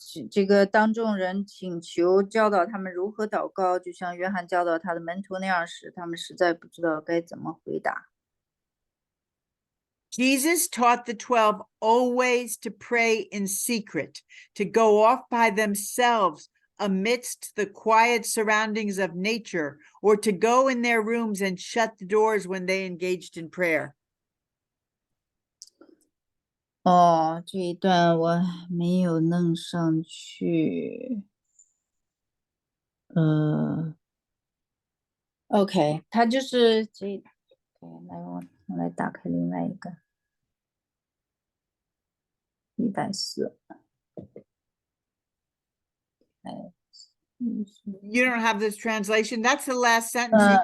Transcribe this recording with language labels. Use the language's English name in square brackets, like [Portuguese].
[Chinese] 这个当众人请求教导他们如何祷告，就像约翰教导他的门徒那样时，他们实在不知道该怎么回答。 [English] Jesus taught the 12 always to pray in secret, to go off by themselves amidst the quiet surroundings of nature, or to go in their rooms and shut the doors when they engaged in prayer. [Chinese] 哦，这一段我没有弄上去。 OK， 他就是这，来我来打开另外一个140。 [English] You don't have this translation? That's the last sentence.